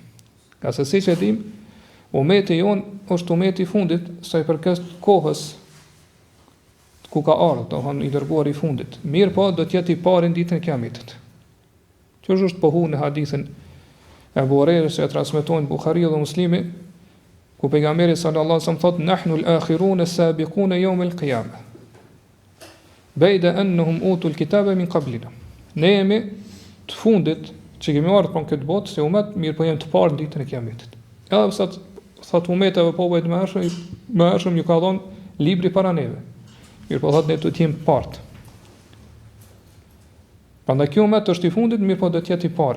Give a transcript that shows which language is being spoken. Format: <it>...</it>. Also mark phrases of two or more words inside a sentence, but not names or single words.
<sq>Ka se siç e dim, umeti jon është umeti i fundit sa i përket kohës ku ka ardhur, do thonë i dërguar i fundit. Mirë po, do të jetë i parë ditën e Kiametit. Kjo është pohu në hadithin e Abu Hurajrës që e transmetojnë Buhariu dhe Muslimi, ku pejgamberi</sq> <ar>صلى الله عليه وسلم</ar> <sq>thotë:</sq> <ar>"نحن الآخرون السابقون يوم القيامة. بيد أنهم أوتوا الكتاب من قبلنا."</ar> <sq>Ne jemi të fundit që kemi ardhur për këtë botë se umet, mirë po jemi të parë në ditën e Kiametit. Edhe pse thot umeteve popujt më hershëm ju ka dhënë libri para neve. Mirë po thot ne do të jemi parë. Prandaj ky umet është i fundit, mirë po do të jetë i pari.</sq>